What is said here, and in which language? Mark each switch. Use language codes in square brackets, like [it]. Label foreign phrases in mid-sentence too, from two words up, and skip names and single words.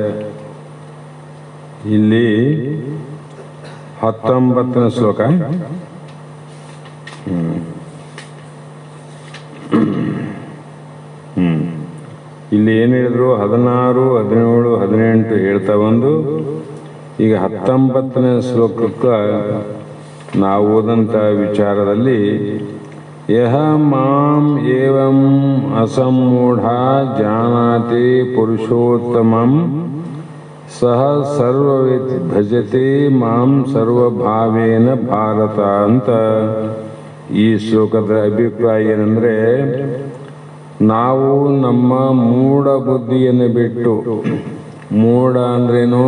[kn] ಇಲ್ಲಿ 19ನೇ ಶ್ಲೋಕ, ಇಲ್ಲಿ ಏನು ಹೇಳಿದ್ರು 16, 17, 18 ಹೇಳ್ತಾ ಬಂದು ಈಗ 19ನೇ ಶ್ಲೋಕಕ್ಕೆ ನಾವು ಓದಂಥ ವಿಚಾರದಲ್ಲಿ [sa] ಯಹ ಮಾಂ ಏವಂ ಅಸಮ್ಮೂಢ ಜಾನಾತಿ ಪುರುಷೋತ್ತಮಂ ಸಹ ಸರ್ವವಿತ್ ಭಜತೆ ಮಾಂ ಸರ್ವಭಾವೇನ ಭಾರತ [kn] ಅಂತ. ಈ ಶ್ಲೋಕದ ಅಭಿಪ್ರಾಯ ಏನಂದ್ರೆ, ನಾವು ನಮ್ಮ ಮೂಢ ಬುದ್ಧಿಯನ್ನು ಬಿಟ್ಟು, ಮೂಢ ಅಂದ್ರೇನು?